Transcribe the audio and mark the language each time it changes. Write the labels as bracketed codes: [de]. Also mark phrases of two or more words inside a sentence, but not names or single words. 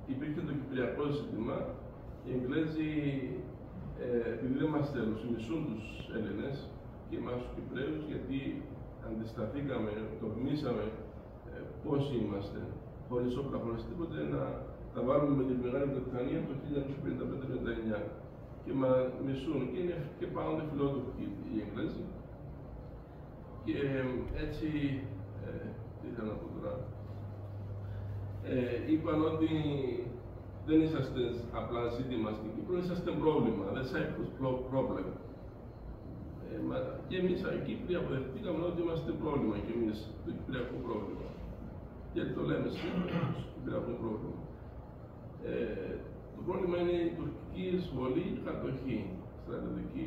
[el] το κυπριακό ζήτημα, οι Εγγλέζοι επειδή δεν μας θέλουν, μισούν τους Έλληνες και εμάς τους Κυπραίους, γιατί αντισταθήκαμε, τολμήσαμε πώς είμαστε, χωρίς όπλα, χωρίς τίποτε, να τα βάλουμε με τη Μεγάλη Βρετανία το 1955-59 και μας μισούν και είναι και πάντοτε φιλόδοξοι οι Εγγλέζοι. Και έτσι, τι ήθελα να πω τώρα, είπαν ότι δεν είσαστε απλά ζήτημα στην Κύπρο, είσαστε πρόβλημα, [en] the Cyprus problem. [el] Και εμείς οι Κύπροι αποδεχτήκαμε ότι είμαστε πρόβλημα και εμείς το κυπριακό πρόβλημα. Γιατί το λέμε σήμερα, το κυπριακό πρόβλημα. Το πρόβλημα είναι η τουρκική εισβολή και κατοχή στρατιωτική.